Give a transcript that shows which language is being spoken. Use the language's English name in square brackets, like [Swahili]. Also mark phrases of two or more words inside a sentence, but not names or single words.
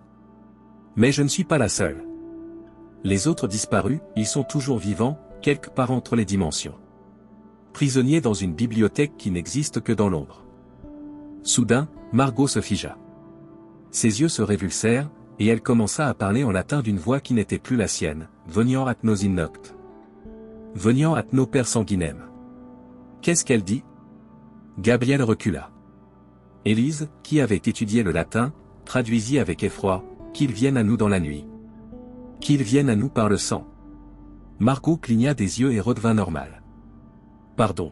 [French] Mais je ne suis pas la seule. Les autres disparus, ils sont toujours vivants, quelque part entre les dimensions. Prisonniers dans une bibliothèque qui n'existe que dans l'ombre. Soudain, Margot se figea. Ses yeux se révulsèrent, et elle commença à parler en latin d'une voix qui n'était plus la sienne, [Latin] veniant at nos in noct. Veniant at nos per sanguinem. [French] Qu'est-ce qu'elle dit ? Gabriel recula. Élise, qui avait étudié le latin, traduisit avec effroi, qu'ils viennent à nous dans la nuit. Qu'ils viennent à nous par le sang. Margot cligna des yeux et redevint normale. Pardon.